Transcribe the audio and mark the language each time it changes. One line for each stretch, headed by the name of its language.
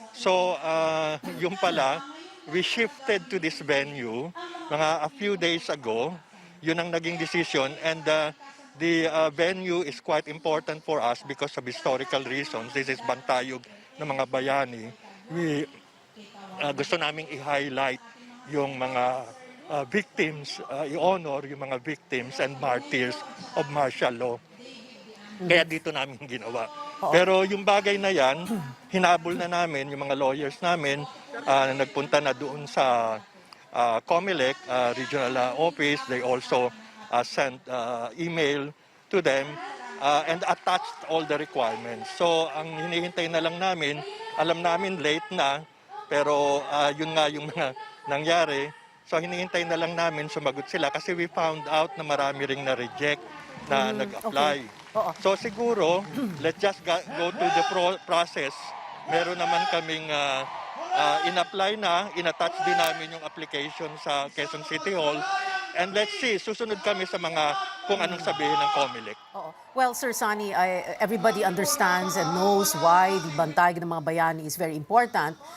English: So yung pala, we shifted to this venue a few days ago. Yun ang naging decision. And the venue is quite important for us because of historical reasons. This is Bantayog ng mga bayani.
Filipino: Gusto naming i-highlight yung mga victims, i-honor yung mga victims and martyrs of martial law. Kaya dito namin ginawa. Pero yung bagay na yan, hinabol na namin yung mga lawyers namin, nagpunta na doon sa COMELEC regional office. They also
English: sent email to them and attached all the requirements.
Filipino: So ang hinihintay na lang namin, alam namin late na, pero yun nga yung mga nangyari. So hinihintay na lang namin sumagot sila kasi we found out na marami ring na-reject na nag-apply. Oo.
English: So siguro, let's just go to the process.
Filipino: Meron naman kaming in-apply na, in-attach din namin yung application sa Quezon City Hall. And let's see, susunod kami sa mga kung anong sabihin ng COMELEC. Oo.
English: Well, Sir Sonny, everybody understands and knows why the bantay ng mga bayani is very important.